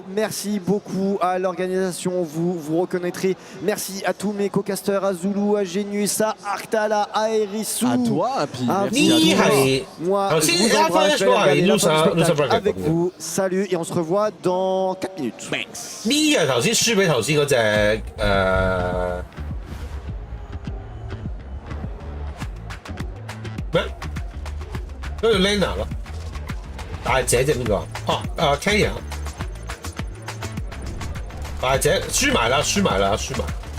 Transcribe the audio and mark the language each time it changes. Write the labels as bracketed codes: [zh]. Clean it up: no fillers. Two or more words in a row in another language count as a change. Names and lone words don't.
[fr] Merci beaucoup à l'organisation, vous reconnaîtrez. merci à tous mes co-casters, à Zulu, à Genius, à Arctala, à Erisu. À toi, puis merci à tous. Moi, je vous embrasse, je vais regarder la fin du spectacle avec vous. Salut, et on se revoit dans 4 minutes. [yue] 呢日頭先輸俾頭先嗰隻咩？嗰個 Lena 咯，大姐隻邊個啊？哦，Kenya， 大姐輸埋啦，輸埋啦，輸埋。